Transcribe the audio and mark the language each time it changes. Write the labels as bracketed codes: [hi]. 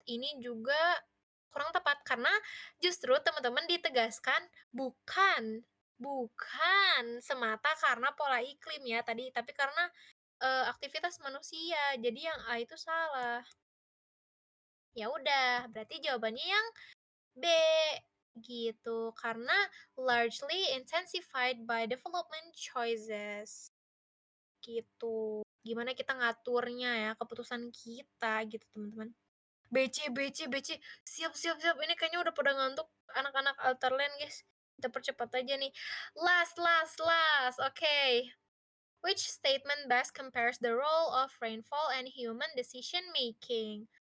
[id] Ini juga kurang tepat karena justru teman-teman ditegaskan bukan bukan semata karena pola iklim ya tadi, tapi karena, aktivitas manusia. Jadi yang A itu salah. Ya udah, berarti jawabannya yang B, gitu. Karena [en] largely intensified by development choices. [id] Gitu. Gimana kita ngaturnya ya, keputusan kita gitu, teman-teman. BC BC BC, siap siap siap, ini kayaknya udah pada ngantuk anak-anak Alterland, guys. Kita percepat aja nih. Last, oke. [en] Which statement best compares the role of rainfall and human decision making?